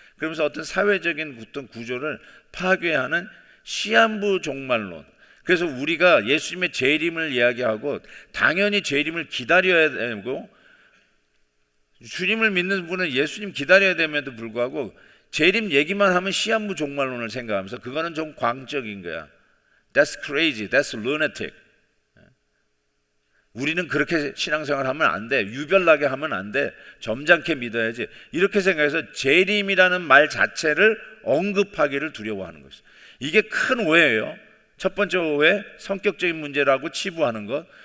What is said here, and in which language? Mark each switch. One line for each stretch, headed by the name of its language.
Korean: 그러면서 어떤 사회적인 어떤 구조를 파괴하는 시한부 종말론. 그래서 우리가 예수님의 재림을 이야기하고 당연히 재림을 기다려야 되고, 주님을 믿는 분은 예수님 기다려야 됨에도 불구하고 재림 얘기만 하면 시한부 종말론을 생각하면서 그거는 좀 광적인 거야.
English: That's crazy, that's lunatic.
Korean: 우리는 그렇게 신앙생활 하면 안 돼. 유별나게 하면 안 돼. 점잖게 믿어야지. 이렇게 생각해서 재림이라는 말 자체를 언급하기를 두려워하는 것이죠. 이게 큰 오해예요. 첫 번째 오해, 성격적인 문제라고 치부하는 것.